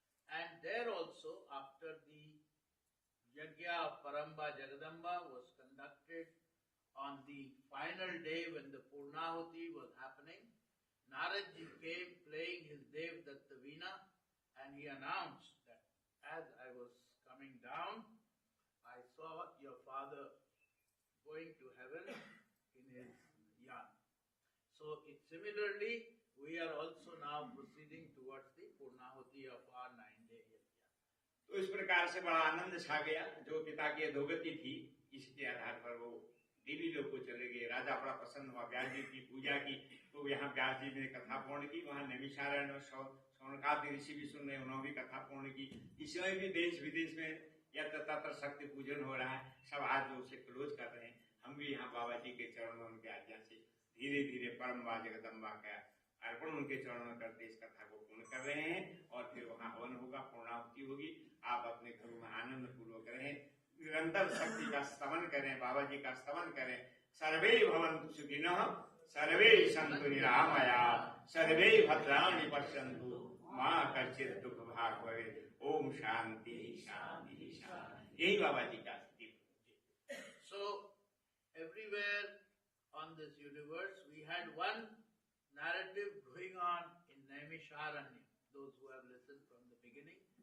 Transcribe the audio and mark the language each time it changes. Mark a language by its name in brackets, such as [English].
[English] And there also, after the yajna of Paramba Jagadamba was conducted on the final day when the Purnahuti was happening, Naradji came playing his Dev Datta Veena, and he announced that as I was coming down, I saw your father going to heaven in his yacht. So similarly, we are also now proceeding towards the Purnahuti of our 9-day yajna. [Hindi] तो इस प्रकार से बड़ा आनंद छा गया। जो पिता की अधोगति थी, इसके आधार पर वो देवी लोक को चले गए। राजा बड़ा प्रसन्न हुआ, व्यास जी की पूजा की, तो यहाँ व्यास जी ने कथा पूर्ण की। वहाँ नैमिषारण्य में शौनकादि ऋषि भी सुन रहे, उन्होंने भी कथा पूर्ण की। इसमें भी देश विदेश में यत्र तत्र शक्ति पूजन हो रहा है, सब हाथ जोड़ से क्लोज कर रहे हैं। हम भी यहाँ बाबा जी के चरणों में उनके आज्ञा से धीरे धीरे परम्बा जगदम्बा का अर्पण उनके चरणों में करते इस कथा को पूर्ण कर रहे हैं। और फिर वहाँ हवन होगा, पूर्णाहुति होगी। आप अपने घरों में आनंद पूर्वक रहें, निरंतर शक्ति का स्तवन करें, बाबा जी का स्तवन करें। [Sanskrit] सर्वे भवन्तु सुखिनः, सर्वे सन्तु निरामया, सर्वे भद्राणि पश्यन्तु, मा कश्चित् दुःख भाग् भवेत्। ओम शांति शांति शांति। [Hindi] यही बाबा जी का स्थिति। [English] So everywhere on this universe, we had one narrative going on in Naimisharanya, those who have listened from the beginning,